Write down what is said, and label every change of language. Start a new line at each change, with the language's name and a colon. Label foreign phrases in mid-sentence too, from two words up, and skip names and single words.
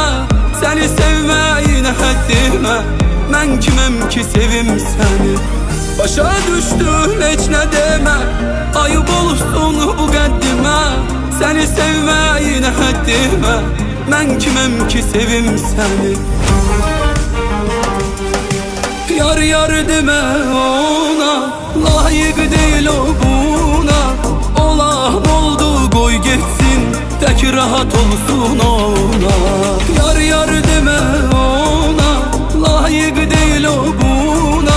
Azerbaijani: Səni sevməyinə həddimə, mən kiməm ki sevim səni. Başa düşdüm heç nə demə, ayıb olsun bu qəddimə. Səni sevməyinə həddimə, mən kiməm ki sevim səni.
Turkish: Yar yar deme ona, layık değil o buna. Olan oldu koy geçsin, tek rahat olsun ona. Yar yar deme ona, layık değil o buna.